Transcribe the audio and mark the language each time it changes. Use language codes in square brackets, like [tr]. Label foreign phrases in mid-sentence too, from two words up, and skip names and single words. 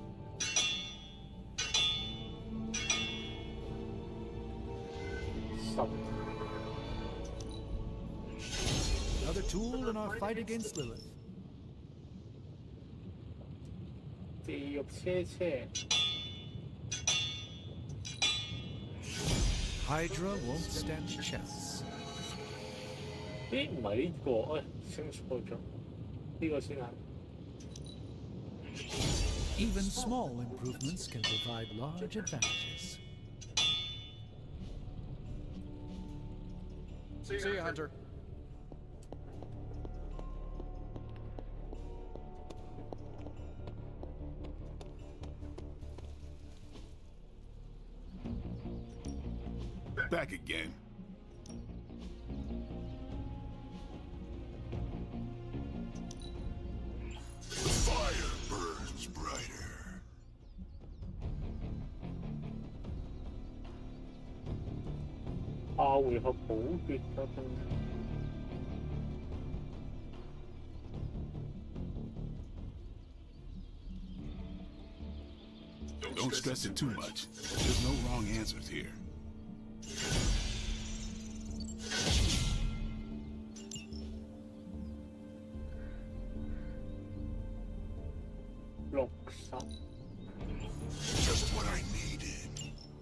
[en] Another tool in our fight against Lilith. [yue] 地獄車 [en] Hydra won't stand a chance. [yue] 咦？唔係呢個，誒清楚咗，呢個先係。 [en] Even small improvements can provide large advantages. See you, Hunter. Back again. The fire burns brighter. [yue] 下回合補血得唔？ [en] Don't stress it too much. There's no wrong answers here. Just what I needed.